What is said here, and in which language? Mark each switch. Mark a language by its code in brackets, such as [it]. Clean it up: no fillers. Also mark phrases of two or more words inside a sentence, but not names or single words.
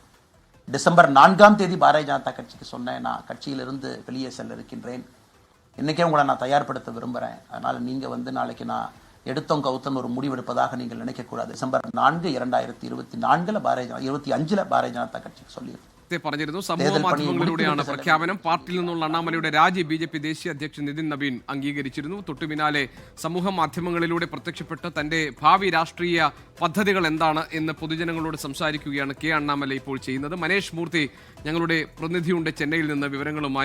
[ta] டிசம்பர் 4ஆம் தேதி பாரதிய ஜனதா கட்சிக்கு சொன்னேன், நான் கட்சியிலிருந்து வெளியே செல்ல இருக்கின்றேன், இன்றைக்கே உங்களை நான் தயார்படுத்த விரும்புகிறேன். அதனால் நீங்கள் நாளைக்கு நான் எடுத்தோம் கவுத்தன் ஒரு முடிவெடுப்பதாக நீங்கள் நினைக்கக்கூடாது. டிசம்பர் 4, 2024 25 பாரதிய ஜனதா கட்சிக்கு சொல்லியிருக்கேன். [ml] പറഞ്ഞിരുന്നു. സമൂഹ മാധ്യമങ്ങളിലൂടെയാണ് പ്രഖ്യാപനം. പാർട്ടിയിൽ നിന്നുള്ള അണ്ണാമലയുടെ രാജി ബി.ജെ.പി. ദേശീയ അധ്യക്ഷൻ നിതിൻ നവീൻ അംഗീകരിച്ചിരുന്നു. തൊട്ടുപിന്നാലെ സമൂഹ മാധ്യമങ്ങളിലൂടെ പ്രത്യക്ഷപ്പെട്ട് തന്റെ ഭാവി രാഷ്ട്രീയ പദ്ധതികൾ എന്താണ് എന്ന് പൊതുജനങ്ങളോട് സംസാരിക്കുകയാണ് കെ അണ്ണാമല ഇപ്പോൾ ചെയ്യുന്നത്. മനേഷ് മൂർത്തി ഞങ്ങളുടെ പ്രതിനിധിയുണ്ട് ചെന്നൈയിൽ നിന്ന് വിവരങ്ങളുമായി.